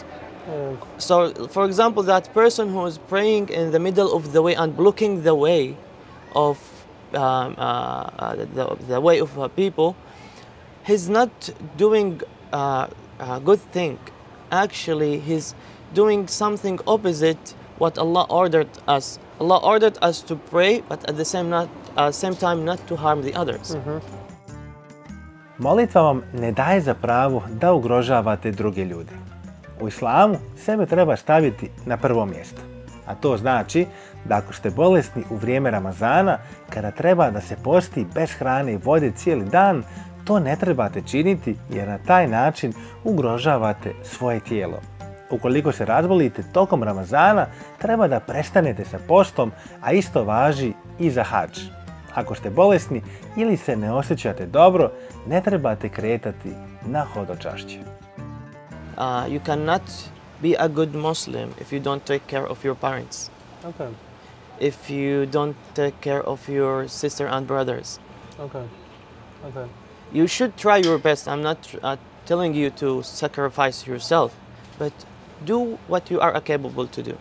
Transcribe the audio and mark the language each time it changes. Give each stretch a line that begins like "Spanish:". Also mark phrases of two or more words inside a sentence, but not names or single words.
English: So, for example, that person who is praying in the middle of the way and blocking the way of the way of people, he's not doing a good thing. Actually, he's doing something opposite what Allah ordered us. Allah ordered us to pray, but at the same time not to harm the others.
Bosnian: Molitva vam ne daje za pravo da ugrožavate druge ljude. U islamu sebe treba staviti na prvo mjesto. A to znači da ako ste bolesni u vrijeme Ramazana, kada treba da se posti bez hrane i vode cijeli dan, to ne trebate činiti jer na taj način ugrožavate svoje tijelo. Ukoliko se razbolite tokom Ramazana, treba da prestanete sa postom, a isto važi i za hadž. Ako ste bolesni ili se ne osjećate dobro, ne trebate kretati na hodočašće.
English: You cannot be a good Muslim if you don't take care of your parents. Okay. If you don't take care of your sister and brothers. Okay. Okay. You should try your best. I'm not telling you to sacrifice yourself, but do what you are capable to do.